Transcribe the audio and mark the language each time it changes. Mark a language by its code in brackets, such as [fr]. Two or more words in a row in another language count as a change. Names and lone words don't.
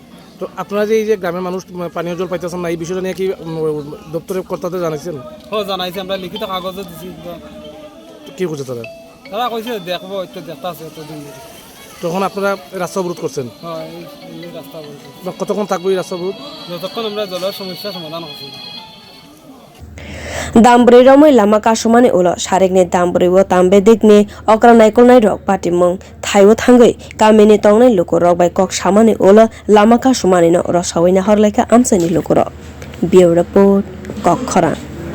[bn] তো আপনারা যে এই যে গ্রামের মানুষ পানীয় জল পাইতেছেন না, এই বিষয়টা নিয়ে কি দপ্তরের কর্তাদের জানাইছেন? হ্যাঁ জানাইছি, আমরা লিখিত কাগজে দিছি। কি করছে তারা? তারা কইছে দেখবো, একটু দেখতে আছে এতদিন। তখন আপনারা রাস্তা অবরোধ করছেন? হ্যাঁ, এই রাস্তা অবরোধ। কতক্ষণ থাকবো এই রাস্তা অবরোধ? যতক্ষণ আমরা জলের সমস্যা সমাধান করছি। [trp] Dambri romoi lama kasumani ulo sarekni dambri wo tambe dikni okra naikolnai rok patimong thaiwo thangai kamini tongnai luku rok bai kok samani ulo lama kasumani no rosawina horlaika amchai ni luku rok. [en] Bureau report Kokhara.